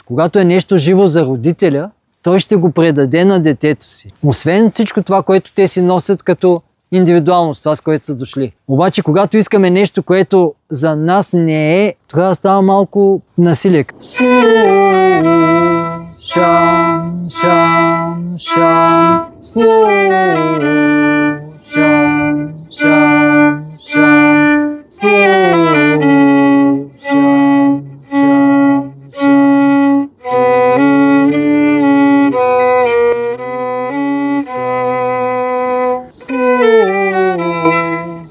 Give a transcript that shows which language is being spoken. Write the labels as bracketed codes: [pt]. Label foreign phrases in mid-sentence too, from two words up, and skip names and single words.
[bg] Когато е нещо живо за родителя, той ще го предаде на детето си. Освен всичко това, което те си носят като индивидуалност, това с което са дошли. Обаче, когато искаме нещо, което за нас не е, тогава става малко насилие. Слушай Шам, шам, шам, слоу. Шам, шам, шам, слоу. Шам, шам, шам, слоу.